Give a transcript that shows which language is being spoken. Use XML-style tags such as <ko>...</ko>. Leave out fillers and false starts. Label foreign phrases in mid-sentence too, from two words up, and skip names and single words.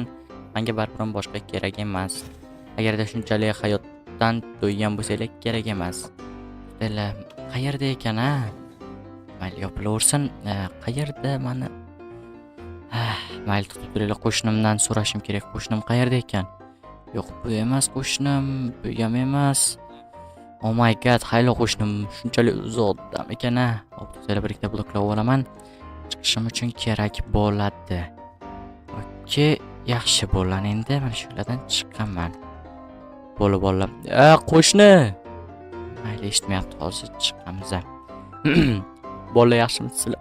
<uz>Menga baribir boshqa kerak emas. Agarda shunchalik hayotdan to'ygan bo'lsanglar, kerak emas. Sizlar qayerda ekan, ha? Mayli, yopilaversin. Qayerda meni? Mayli, tutib turinglar, qo'shnimdan so'rashim kerak. Qo'shnim qayerda ekan? Yo'q, bu emas qo'shnim, bu ham emas.</uz> <en>Oh my god,</en> <uz>haylo qo'shnim, shunchalik uzoqdam ekan, ha? Hop, sizlar bir ikkita bloklar olaman. Chiqishim uchun kerak bo'ladi. Okey, yaxshi bo'lgan endi. Mana shulardan chiqaman. Bolalar. Qo'shni. Mayli, eshitmayapti, hozir chiqamiz. Bolalar, yaxshimisizlar?</uz>